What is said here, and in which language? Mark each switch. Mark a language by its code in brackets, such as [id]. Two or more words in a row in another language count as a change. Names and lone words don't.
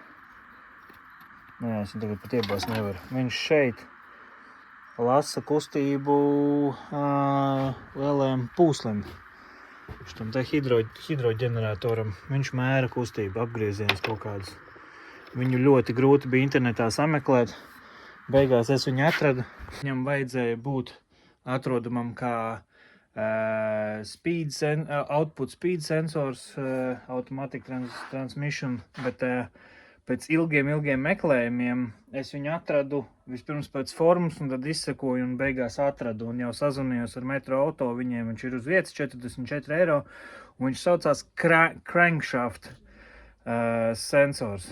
[lv] Es viņu tagad pat iebās nevaru. Viņš šeit lasa kustību lielajam pūslim. Šitam te hidroģeneratoram. Viņš mēra kustību, apgriezienus kaut kādus. Viņu ļoti grūti bija internetā sameklēt. Beigās es viņu atradu. Viņam vajadzēja būt atrodamam kā [en] output speed sensors, automatic transmission, [lv] bet pēc ilgiem meklējumiem es viņu atradu vispirms pēc formas un tad izsekoju un beigās atradu un jau sazvanījos ar Metro Auto, viņiem viņš ir uz vietas 44 eiro un viņš saucās [en] crankshaft sensors.